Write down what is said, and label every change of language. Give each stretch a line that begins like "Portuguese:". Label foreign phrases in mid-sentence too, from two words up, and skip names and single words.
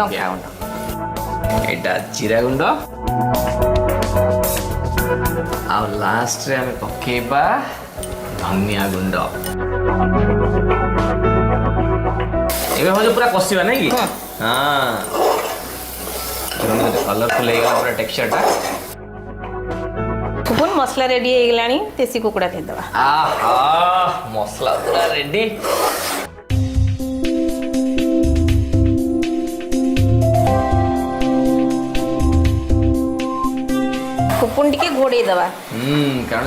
Odia: ଲଙ୍କା ଗୁଣ୍ଡ ଏଟା ଜୀରା ଗୁଣ୍ଡ ଆ ଲାଷ୍ଟ ରେ ହମେ ପକେବା ଧନିଆ ଗୁଣ୍ଡ ଏବେ ହମ ପୂରା କଷିବା ନାଇ କି ହଁ କଲରଫୁଲ ହଉ ପୂରା ଟେକ୍ସଚର ଟା ଫୁପୁନ ମସଲା ରେଡି ହଉ ଗଲାଣି ଦେଶୀ କୁକୁଡ଼ା ଦେ ଦବା ଆହା ମସଲା ପୂରା ରେଡି ଫୁପୁନ ଟିକେ ଘୋଡ଼େ ଦବା कारण